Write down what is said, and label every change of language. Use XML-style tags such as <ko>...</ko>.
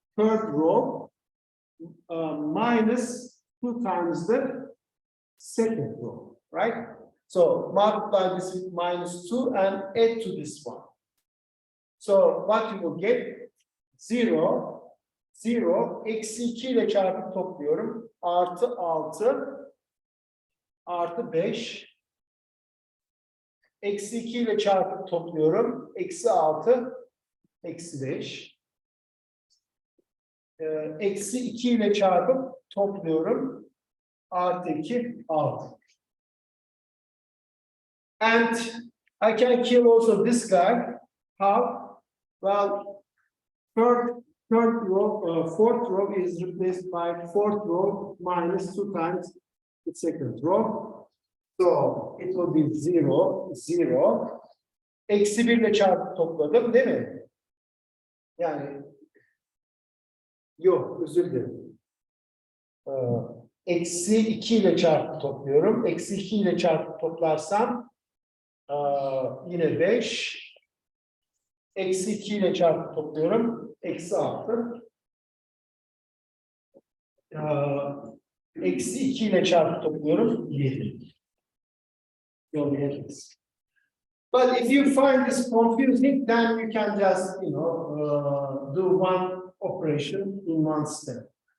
<en>Third row minus 2 times the second row, right? So multiply this with minus 2 and add to this one. So what you will get? 0,</en> <tr>0, eksi 2 ile çarpıp topluyorum. Artı 6, artı 5. Eksi 2 ile çarpıp topluyorum. Eksi 6, eksi 5. Eksi 2 ile çarpıp topluyorum. Artı 2, 6.</tr> <en>And I can kill also this guy. How? Well, third row, fourth row is replaced by fourth row minus 2 times the second row. So it will be 0, 0.</en> <tr>Eksi 1 ile çarpıp topladım değil mi? Yani yok, özür dilerim. Eksi 2 ile çarpıp topluyorum. Eksi 2 ile çarpıp toplarsam yine 5. Eksi 2 ile çarpıp topluyorum. Eksi 6. Eksi 2 ile çarpıp topluyorum. 7.</tr> <en>But if you find this confusing, then you can just, do one operation in one step.</en>